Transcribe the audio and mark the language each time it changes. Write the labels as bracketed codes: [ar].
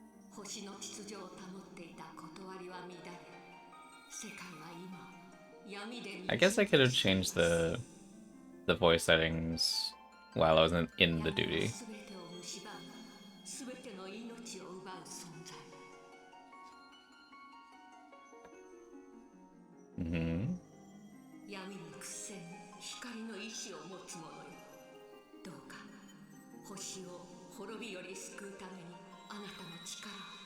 [ja] 星の秩序を保っていた断りは乱れ、世界は今闇で [en] I guess I could have changed the voice settings while I was in the duty. [ja] すべてを蝕む、すべての命を奪う存在。闇に屈せぬ光の意志を持つ者よ。どうか星を滅びより救うためにあなたの力を。